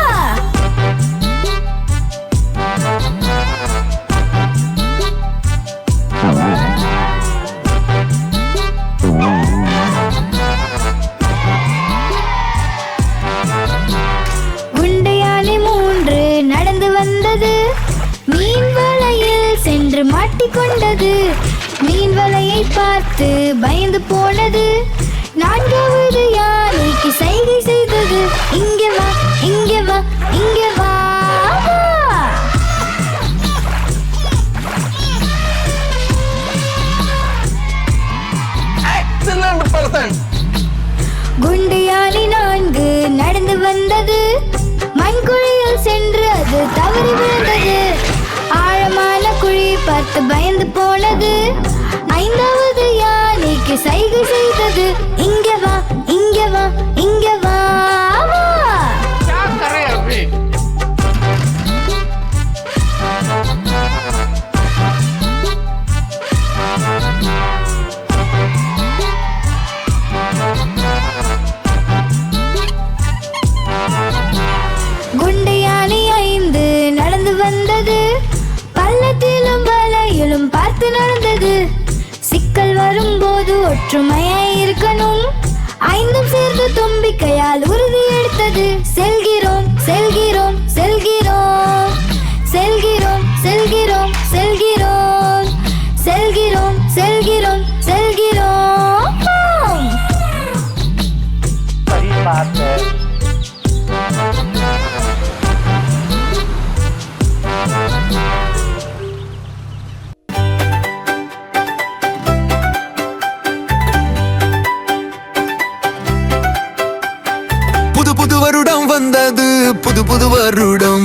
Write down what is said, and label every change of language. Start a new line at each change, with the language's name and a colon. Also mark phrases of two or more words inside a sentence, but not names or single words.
Tamil: குண்டை யானை மூன்று நடந்து வந்தது. மீன் வலையில் சென்று மாட்டிக்கொண்டது. மீன் வலையை பார்த்து பயந்து போனது. நான்காவது யானைக்கு சைகை செய்தது. இங்க வா இங்க வா இங்க வா வா.
English: Excellent person.
Tamil: குண்டு யானை நான்கு நடந்து வந்தது. மண்குழியில் சென்று அது தவறி விழுந்தது. ஆழமான குழி பார்த்து பயந்து போனது. ஐந்தாவது யானைக்கு சைகை செய்தது. இங்க வா இங்க வா இங்க வா வா.
Hindi: क्या कर रहे हैं अभी?
Tamil: குண்டு யானை ஐந்து நடந்து வந்தது. பள்ளத்திலும் வலையிலும் பார்த்து நடந்தது. சிக்கல் வரும்போது ஒற்றுமையாய் இருக்கணும். ஐந்தும் சேர்ந்து தும்பிக்கையால் உறுதி எடுத்தது. செல்கிறோம் செல்கிறோம் செல்கிறோம் செல்கிறோம் செல்கிறோம் செல்கிறோம் செல்கிறோம் செல்கிறோம் செல்கிறோம்.
Hindi: सही बात है.
Tamil: புது புது வருடம் வந்தது புது புது வருடம்.